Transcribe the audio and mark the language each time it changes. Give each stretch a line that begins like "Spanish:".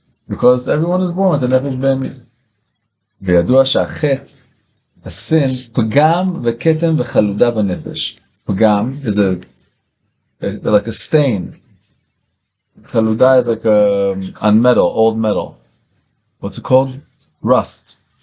English: Because everyone is born with the nefesh be'emit.
Hebrew: וידוע שהחטא, sin, פגם וכתם וחלודה בנפש.
English: פגם is like a stain. Chaluda is like on metal, old metal. What's it called? Rust.